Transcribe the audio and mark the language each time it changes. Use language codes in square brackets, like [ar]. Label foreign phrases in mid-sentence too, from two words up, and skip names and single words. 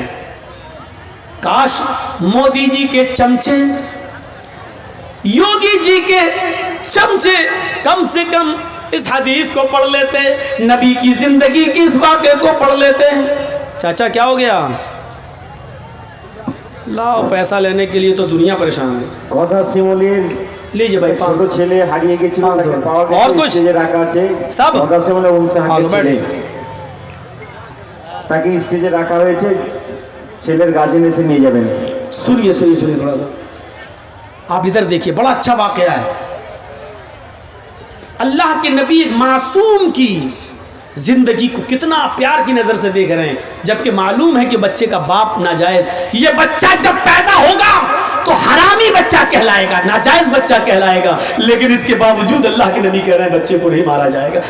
[ur] کاش مودی جی کے چمچے, یوگی جی کے چمچے کم سے کم اس حدیث کو پڑھ لیتے, نبی کی زندگی کی اس واقعے کو پڑھ لیتے. چاچا کیا ہو گیا؟ لاؤ, پیسہ لینے کے لیے تو دنیا پریشان ہے. لیجیے بھائی 500 [bn] ছেলে হারিয়ে গেছিল, তাকে পাওয়া اور গেছে, کچھ স্টেজে রাখা আছে. সব গদাসিমুলের বংশহাকে ছেলে, তাকে স্টেজে রাখা হয়েছে, ছেলের গার্জিয়ান এসে নিয়ে যাবেন. [ur] سنیے سنیے سنیے تھوڑا سا, آپ ادھر دیکھیے, بڑا اچھا واقعہ ہے. اللہ کے نبی معصوم کی زندگی کو کتنا پیار کی نظر سے دیکھ رہے ہیں, جبکہ معلوم ہے کہ بچے کا باپ ناجائز. یہ بچہ جب پیدا ہوگا تو حرامی بچہ کہلائے گا, ناجائز بچہ کہلائے گا, لیکن اس کے باوجود اللہ کے نبی کہہ رہے ہیں بچے کو نہیں مارا جائے گا.